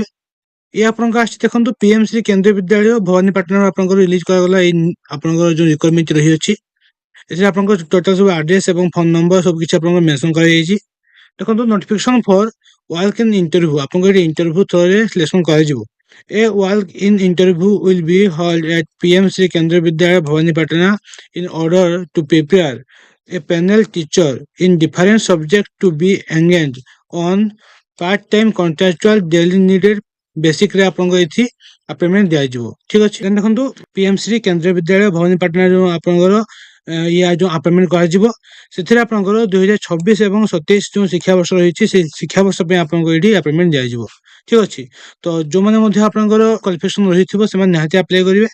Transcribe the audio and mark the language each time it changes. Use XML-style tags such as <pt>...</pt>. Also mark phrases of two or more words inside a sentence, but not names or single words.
<or>ଇଏ ଆପଣଙ୍କ ଆସିଛି ଦେଖନ୍ତୁ ପିଏମଶ୍ରୀ କେନ୍ଦ୍ରୀୟ ବିଦ୍ୟାଳୟ ଭବାନୀପାଟଣାରୁ ଆପଣଙ୍କର ରିଲିଜ୍ କରାଗଲା ଏଇ ଆପଣଙ୍କର ଯେଉଁ ରିକ୍ୱାରମେଣ୍ଟ ରହିଅଛି। ଏଥିରେ ଆପଣଙ୍କର ଟୋଟାଲ୍ ସବୁ ଆଡ୍ରେସ୍ ଏବଂ</or> <en>phone number</en> <or>ସବୁ କିଛି ଆପଣଙ୍କର ମେନସନ୍ କରାଯାଇଛି। ଦେଖନ୍ତୁ</or> <en>notification for walk in interview</en> <or>ଆପଣଙ୍କ ଏଠି ଇଣ୍ଟରଭ୍ୟୁ ଥ୍ରୋରେ ସିଲେକ୍ସନ୍ କରାଯିବ।</or> <en>A walk in interview will be held at PM Sri Kendra Vidyalaya Bhavanipatna in order to prepare a panel teacher in different subjects to be engaged on part-time contractual daily needed basic ରେ</en> <or>ଆପଣଙ୍କ ଏଠି ଆପଏଣ୍ଟମେଣ୍ଟ ଦିଆଯିବ। ଠିକ୍ ଅଛି, ଦେଖନ୍ତୁ PM Sri କେନ୍ଦ୍ରୀୟ ବିଦ୍ୟାଳୟ ଭବାନୀପାଟଣା ଯେଉଁ ଆପଣଙ୍କର ଇଏ ଯେଉଁ ଆପଏଣ୍ଟମେଣ୍ଟ କରାଯିବ ସେଥିରେ ଆପଣଙ୍କର 2026 ଏବଂ 27 ଯେଉଁ ଶିକ୍ଷାବର୍ଷ ରହିଛି ସେଇ ଶିକ୍ଷାବର୍ଷ ପାଇଁ ଆପଣଙ୍କୁ ଏଠି ଆପଏଣ୍ଟମେଣ୍ଟ ଦିଆଯିବ। ଠିକ୍ ଅଛି, ତ ଯେଉଁମାନେ ମଧ୍ୟ ଆପଣଙ୍କର କ୍ୱାଲିଫିକେସନ୍ ରହିଥିବ ସେମାନେ ନିହାତି ଆପ୍ଲାଏ କରିବେ।</or>